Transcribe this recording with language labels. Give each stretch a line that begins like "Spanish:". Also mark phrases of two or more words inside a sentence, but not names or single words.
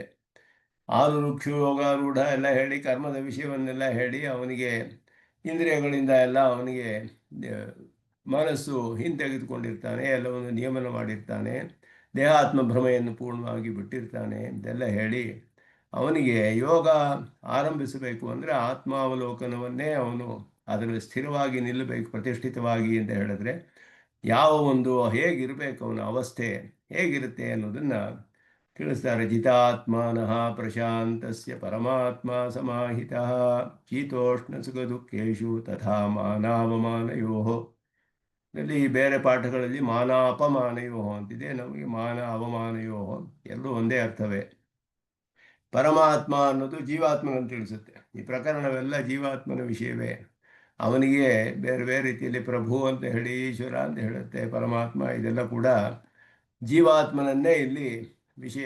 Kannada: 6 ವೃಕ್ಷ ಯೋಗಾರೂಢ ಎಲ್ಲ ಹೇಳಿ ಕರ್ಮದ ವಿಷಯವನ್ನೆಲ್ಲ ಹೇಳಿ ಅವನಿಗೆ ಇಂದ್ರಿಯಗಳಿಂದ ಎಲ್ಲ ಅವನಿಗೆ ಮನಸ್ಸು ಹಿಂತೆಗೆದುಕೊಂಡಿರ್ತಾನೆ, ಎಲ್ಲವನ್ನು ನಿಯಮನ ಮಾಡಿರ್ತಾನೆ, ದೇಹಾತ್ಮ ಭ್ರಮೆಯನ್ನು ಪೂರ್ಣವಾಗಿ ಬಿಟ್ಟಿರ್ತಾನೆ ಇದೆಲ್ಲ ಹೇಳಿ ಅವನಿಗೆ ಯೋಗ ಆರಂಭಿಸಬೇಕು ಅಂದರೆ ಆತ್ಮಾವಲೋಕನವನ್ನೇ ಅವನು ಅದರಲ್ಲಿ ಸ್ಥಿರವಾಗಿ ನಿಲ್ಲಬೇಕು, ಪ್ರತಿಷ್ಠಿತವಾಗಿ ಅಂತ ಹೇಳಿದ್ರೆ ಯಾವ ಒಂದು ಹೇಗಿರಬೇಕು ಅವನ ಅವಸ್ಥೆ ಹೇಗಿರುತ್ತೆ ಅನ್ನೋದನ್ನು ತಿಳಿಸ್ತಾರೆ.
Sanskrit: ಜಿತಾತ್ಮನಃ ಪ್ರಶಾಂತಸ್ಯ ಪರಮಾತ್ಮ ಸಮಾಹಿತಃ ಶೀತೋಷ್ಣ ಸುಖ ದುಃಖೇಶು ತಥಾ ಮಾನಾವಮಾನಯೋ.
Kannada: ಇಲ್ಲಿ ಬೇರೆ ಪಾಠಗಳಲ್ಲಿ ಮಾನ ಅಪಮಾನಯೋ ಅಂತಿದೆ, ನಮಗೆ ಮಾನ ಅವಮಾನಯೋ ಎಲ್ಲರೂ ಒಂದೇ ಅರ್ಥವೇ. ಪರಮಾತ್ಮ ಅನ್ನೋದು ಜೀವಾತ್ಮನನ್ನು ತಿಳಿಸುತ್ತೆ. ಈ ಪ್ರಕರಣವೆಲ್ಲ ಜೀವಾತ್ಮನ ವಿಷಯವೇ. ಅವನಿಗೆ ಬೇರೆ ಬೇರೆ ರೀತಿಯಲ್ಲಿ ಪ್ರಭು ಅಂತ ಹೇಳಿ, ಈಶ್ವರ ಅಂತ ಹೇಳುತ್ತೆ, ಪರಮಾತ್ಮ ಇದೆಲ್ಲ ಕೂಡ ಜೀವಾತ್ಮನನ್ನೇ ಇಲ್ಲಿ ವಿಷಯ.